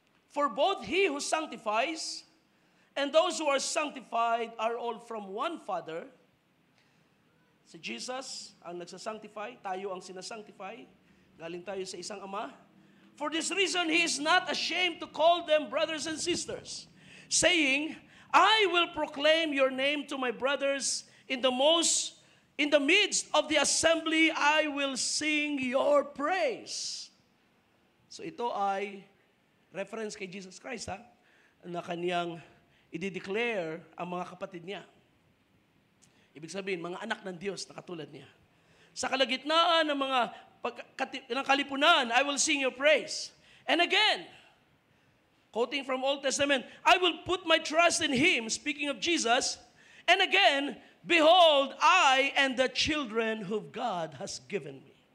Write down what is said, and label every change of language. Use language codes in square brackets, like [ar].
[en] For both he who sanctifies and those who are sanctified are all from one Father. [tl] Si Jesus ang nagsasanctify, tayo ang sinasanctify, galing tayo sa isang Ama. [en] For this reason, he is not ashamed to call them brothers and sisters, saying, I will proclaim your name to my brothers in the midst of the assembly, I will sing your praise. [tl] So ito ay reference kay Jesus Christ, na kaniyang i-declare ang mga kapatid niya. Ibig sabihin, mga anak ng Diyos na katulad niya. Sa kalagitnaan ng ng kalipunan, [en] I will sing your praise. And again, quoting from Old Testament, I will put my trust in him, speaking of Jesus. And again, behold, I and the children whom God has given me.